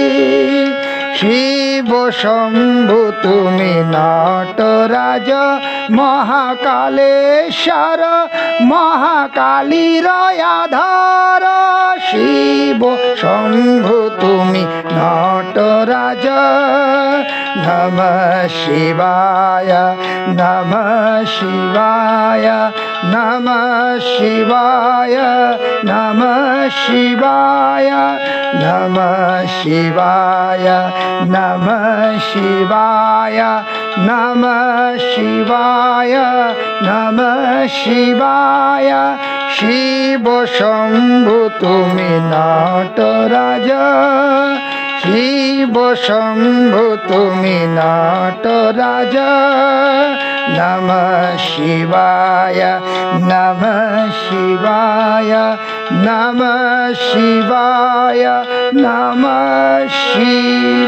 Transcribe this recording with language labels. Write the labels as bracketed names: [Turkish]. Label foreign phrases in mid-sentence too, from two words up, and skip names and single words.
[Bangla] শিব শম্ভু তুমি নটরাজ, মহাকালেশ্বর মহাকালীর আধার। শিব শম্ভু তুমি নটরাজ। [Sanskrit] নমঃ শিবায় নমঃ শিবায় নমঃ শিবায় নমঃ শিবায় নমঃ শিবায় নমঃ শিবায় নমঃ শিবায় নমঃ শিবায়। [Bangla] শিব শম্ভু তুমি নটরাজ, শিব শম্ভু তুমি নটরাজ। [Sanskrit] নমঃ শিবায় নমঃ শিবায় নমঃ শিবায় নমঃ শিবায়।